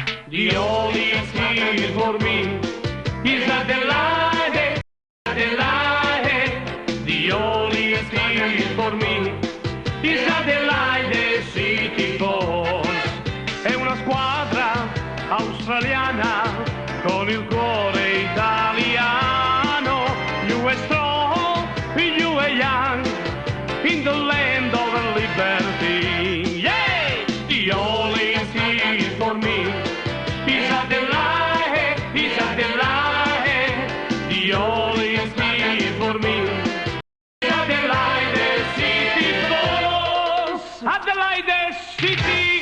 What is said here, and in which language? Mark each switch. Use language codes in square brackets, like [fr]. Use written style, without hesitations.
[en] The only thing for me is Adelaide, Adelaide. The only thing for me is Adelaide City Falls. [it] È una squadra australiana con il cuore italiano. [en] You are strong, you are young, in the land of liberty. Yeah! The only thing for me is Adelaide, is Adelaide. The only thing for me is Adelaide City Falls. Adelaide City